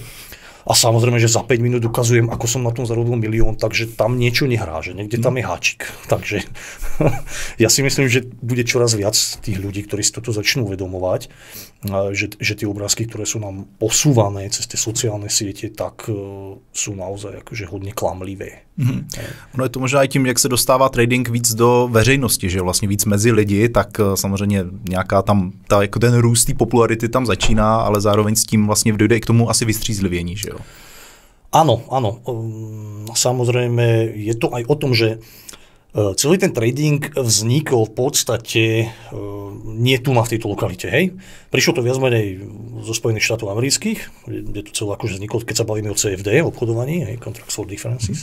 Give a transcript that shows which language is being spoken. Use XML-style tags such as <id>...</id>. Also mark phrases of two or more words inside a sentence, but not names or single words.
<sk>A samozrejme, že za 5 minút ukazujem, ako som na tom zarobil 1 000 000, takže tam niečo nehrá, že niekde tam je háčik. Takže ja si myslím, že bude čoraz viac tých ľudí, ktorí si toto začnú uvedomovať, že tie obrázky, ktoré sú nám posúvané cez tie sociálne siete, tak sú naozaj akože hodně klamlivé.</sk> <cs>No je to možná i tím, jak se dostává trading víc do veřejnosti, že vlastně víc mezi lidi, tak samozřejmě nějaká tam, jako ten růst té popularity tam začíná, ale zároveň s tím vlastně dojde i k tomu asi vystřízlivění, že jo?</cs> <sk>Áno. Samozrejme, je to aj o tom, že celý ten trading vznikol v podstate nie tu v tejto lokalite. Hej? Prišlo to viac menej zo Spojených štátov amerických, kde to celé akože vzniklo, keď sa bavíme o CFD, obchodovaní, hej,</sk> <en>Contracts for Differences.</en>